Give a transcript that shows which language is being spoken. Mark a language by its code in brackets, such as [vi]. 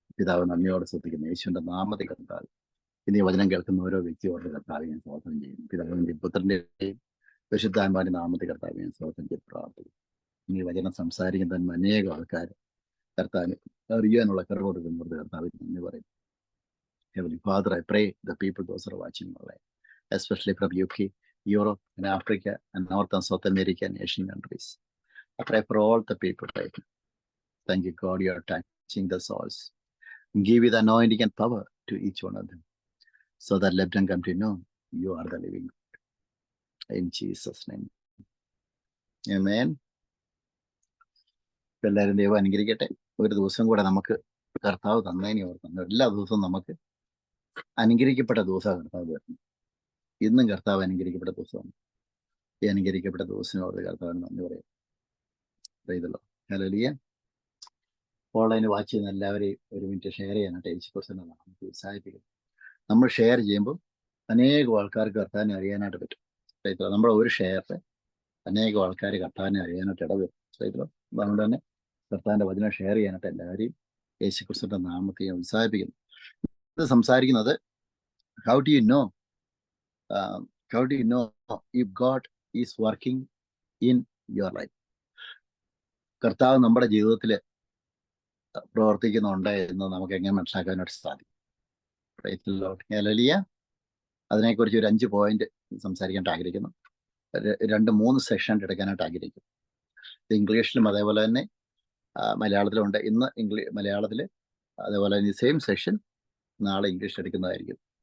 [ml] പിതാവ് നന്ദിയോടെ ശ്രദ്ധിക്കുന്നു യേശുവിന്റെ നാമത്തിൽ കർത്താവ് ഇനി വചനം കേൾക്കുന്ന ഓരോ വ്യക്തിയോട് കർത്താവ് ഞാൻ സ്തോത്രം ചെയ്യും. പിതാവിന്റെ പുത്രന്റെയും പരിശുദ്ധാത്മാവിന്റെ നാമത്തിൽ കർത്താവ് ഞാൻ സ്തോത്രം ചെയ്ത് പ്രാർത്ഥിക്കും. ഇനി വചനം സംസാരിക്കുന്ന തന്നെ അനേകം ആൾക്കാർ കർത്താവിന് അറിയാനുള്ള കറ കൊടുക്കുന്നത് കർത്താവിന് നന്ദി പറയും. [en] Heavenly Father, I pray the people those are watching online, especially from UK, Europe, and Africa, and North and South America and Asian countries. I pray for all the people right now. Thank you, God, you are touching the souls. Give you the anointing and power to each one of them, so that let them come to know you are the living God. In Jesus' name. Amen. [ml] എല്ലാവരും ദൈവം അനുഗ്രഹിക്കട്ടെ. ഒരു ദിവസം കൂടെ നമുക്ക് കർത്താവ് തന്നതിനെ ഓർക്കുന്നു. എല്ലാ ദിവസവും നമുക്ക് അനുഗ്രഹിക്കപ്പെട്ട ദിവസമാണ് കർത്താവ് വരുന്നത്. ഇന്നും കർത്താവ് അനുഗ്രഹിക്കപ്പെട്ട ദിവസമാണ്. ഈ അനുഗ്രഹിക്കപ്പെട്ട ദിവസത്തിനോട് കർത്താവിന് നന്ദി പറയാം. ചെയ്തല്ലോ. ഹല്ലേലൂയ. ഓൺലൈൻ വാച്ച് ചെയ്യുന്ന എല്ലാവരെയും ഒരു മിനിറ്റ് ഷെയർ ചെയ്യാനായിട്ട് യേശുക്രിസ്തുവിനെ നമുക്ക് ഉത്സാഹിപ്പിക്കും. നമ്മൾ ഷെയർ ചെയ്യുമ്പോൾ അനേകം ആൾക്കാർക്ക് കർത്താവിനെ അറിയാനായിട്ട് പറ്റും. ചെയ്തല്ലോ. നമ്മുടെ ഒരു ഷെയറിൽ അനേകം ആൾക്കാർ കർത്താവിനെ അറിയാനായിട്ട് ഇടവരും. ചെയ്തല്ലോ. അതുകൊണ്ട് തന്നെ കർത്താവിന്റെ വചനം ഷെയർ ചെയ്യാനായിട്ട് എല്ലാവരെയും യേശുക്രിസ്തുവിന്റെ നാമത്തെ ഉത്സാഹിപ്പിക്കുന്നു. ഇത് സംസാരിക്കുന്നത് [en] how do you know if God is working in your life? [ml] കർത്താവ് നമ്മുടെ ജീവിതത്തിൽ പ്രവർത്തിക്കുന്നുണ്ട് എന്ന് നമുക്ക് എങ്ങനെ മനസ്സിലാക്കാനായിട്ട് സാധിക്കും? ഹല്ലേലൂയ. അതിനെക്കുറിച്ച് ഒരു 5 പോയിന്റ് സംസാരിക്കാനായിട്ട് ആഗ്രഹിക്കുന്നു. 2-3 സെഷൻ എടുക്കാനായിട്ട് ആഗ്രഹിക്കുന്നു. ഇത് ഇംഗ്ലീഷിലും അതേപോലെ തന്നെ മലയാളത്തിലും ഉണ്ട്. ഇന്ന് മലയാളത്തിൽ, അതേപോലെ തന്നെ സെയിം സെഷൻ നാളെ ഇംഗ്ലീഷ് എടുക്കുന്നതായിരിക്കും.